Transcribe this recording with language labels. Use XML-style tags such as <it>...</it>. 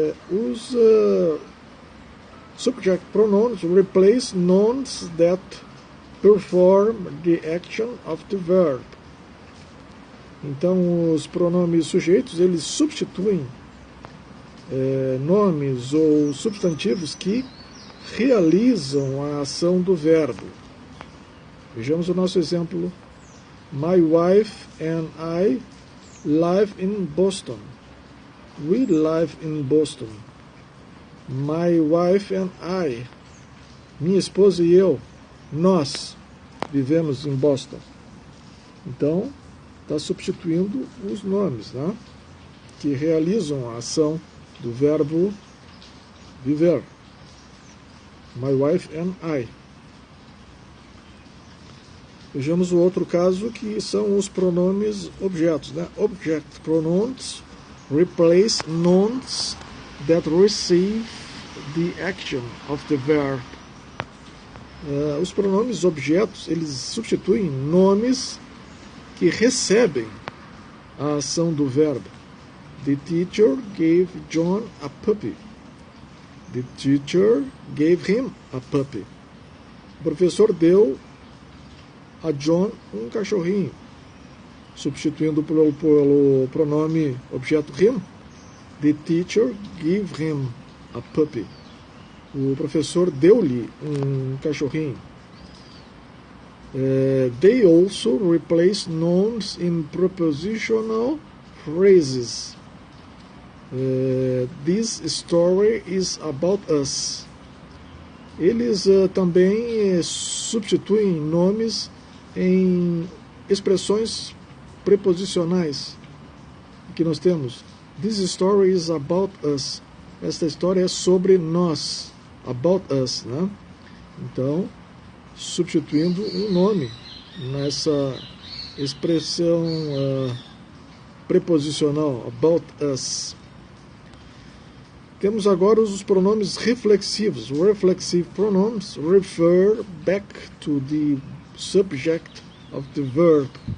<en>Os subject pronouns replace nouns that perform the action of the verb.</en> <pt>Então, os pronomes sujeitos, eles substituem nomes ou substantivos que realizam a ação do verbo. Vejamos o nosso exemplo.</pt> <en>My wife and I live in Boston. We live in Boston. My wife and I.</en> <pt>Minha esposa e eu. Nós vivemos em Boston. Então, está substituindo os nomes, né, que realizam a ação do verbo viver.</pt> <en>My wife and I.</en> <pt>Vejamos o outro caso, que são os pronomes objetos, né?</pt> <en>Object pronouns replace nouns that receive the action of the verb.</en> <pt>Os pronomes objetos, eles substituem nomes que recebem a ação do verbo.</pt> <en>The teacher gave John a puppy. The teacher gave him a puppy.</en> <pt>O professor deu a John um cachorrinho, substituindo pelo pronome objeto him.</pt> <en>The teacher gave him a puppy.</en> <pt>O professor deu-lhe um cachorrinho.</pt> <en>They also replace nouns in prepositional phrases. This story is about us.</en> <pt>Eles também substituem nomes em expressões preposicionais que nós temos.</pt> <en>This story is about us.</en> <pt>Esta história é sobre nós.</pt> <en>About us,</en> <pt>né? Então, substituindo um nome nessa expressão preposicional,</pt> <en>about us.</en> <pt>Temos agora os pronomes reflexivos.</pt> <en>Reflexive pronouns refer back to the subject of the verb.</en>